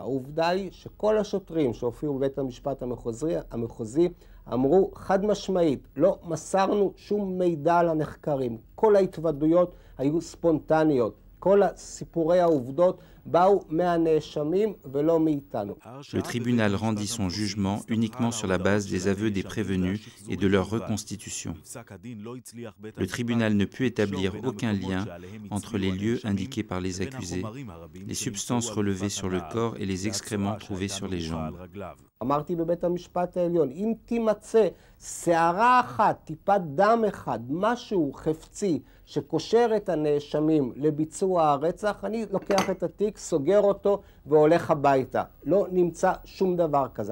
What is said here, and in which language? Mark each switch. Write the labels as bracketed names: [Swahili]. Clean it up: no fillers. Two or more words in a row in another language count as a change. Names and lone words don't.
[Hebrew] העובדה היא שכל השוטרים שהופיעו בבית המשפט המחוזי אמרו חד משמעית, לא מסרנו שום מידע לנחקרים. כל ההתוודויות היו ספונטניות. כל סיפורי העובדות באו מהנאשמים ולא מאיתנו. [French] Le tribunal rendit son jugement uniquement sur la base des aveux des prévenus et de leur reconstitution. Le tribunal ne put établir aucun lien entre les lieux indiqués par les accusés, les substances relevées sur le corps et les excréments trouvés sur les jambes. [Hebrew] אמרתי בבית המשפט העליון, אם תימצא שערה אחת, טיפת דם אחד, משהו חפצי שקושר את הנאשמים לביצוע הרצח, אני לוקח את התיק, סוגר אותו והולך הביתה. לא נמצא שום דבר כזה.